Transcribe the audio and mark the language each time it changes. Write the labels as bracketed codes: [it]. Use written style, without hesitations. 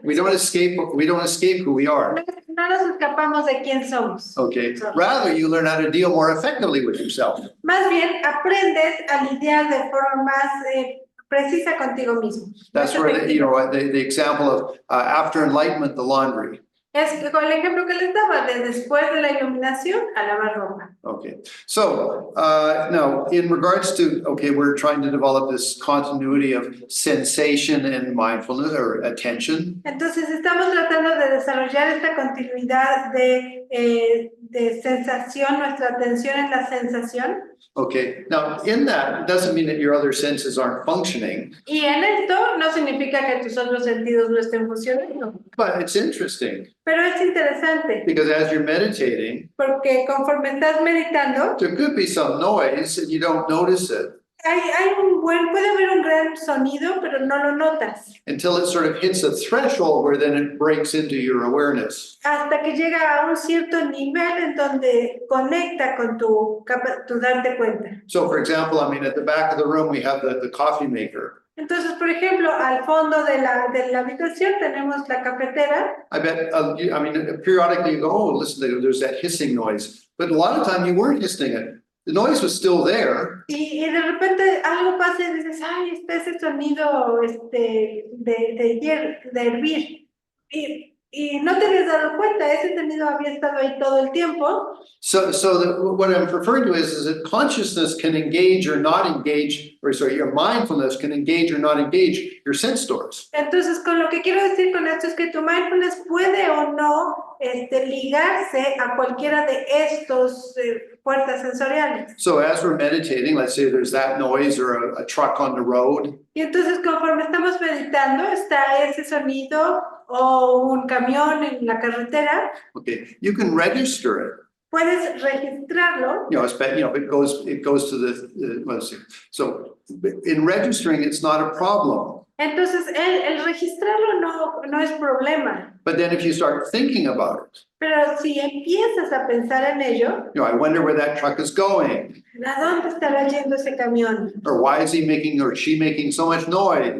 [en] We don't escape who we are. [es] no nos escapamos de quién somos. [en] Okay. Rather, you learn how to deal more effectively with yourself. [es] Más bien, aprendes a lidiar de forma más precisa contigo mismo. [en] That's where the example of after enlightenment, the laundry. [es] Es que con el ejemplo que les daba, de después de la iluminación a lavar ropa. [en] Okay. So now, in regards to we're trying to develop this continuity of sensation and mindfulness or attention. [es] Entonces estamos tratando de desarrollar esta continuidad de sensación, nuestra atención en la sensación. [en] Okay. Now, in that, it doesn't mean that your other senses aren't functioning, [es] Y en esto no significa que tus otros sentidos no estén funcionando, [en] but it's interesting [es] pero es interesante [en] because as you're meditating, [es] porque conforme estás meditando, [en] there could be some noise and you don't notice it [es] puede haber un gran sonido, pero no lo notas. [en] until it sort of hits a threshold where then it breaks into your awareness. [es] Hasta que llega a un cierto nivel en donde conecta con tu darte cuenta. [en] So, for example, at the back of the room, we have the coffee maker. [es] Entonces, por ejemplo, al fondo de la habitación tenemos la cafetera. [en] I bet, periodically you go, oh, listen, there's that hissing noise. But a lot of time you weren't listening it. The noise was still there. [es] Y de repente algo pasa y dices, ay, está ese sonido de hervir. Y no te habías dado cuenta, ese sonido había estado ahí todo el tiempo. [en] So what I'm referring to is that consciousness can engage or not engage, your mindfulness can engage or not engage your sense doors. [es] Entonces, con lo que quiero decir con esto es que tu mindfulness puede o no ligarse a cualquiera de estos puertas sensoriales. [en] So as we're meditating, let's say there's that noise or a truck on the road. [es] Y entonces, conforme estamos meditando, está ese sonido o un camión en la carretera. [en] Okay, you can register it. [es] Puedes registrarlo. [en] It goes to let's see. So in registering, it's not a problem. [es] Entonces, el registrarlo no es problema. [en] But then if you start thinking about it, [es] Pero si empiezas a pensar en ello, [en] I wonder where that truck is going, [es] ¿a dónde estará yendo ese camión? [en] or why is he making or she making so much noise?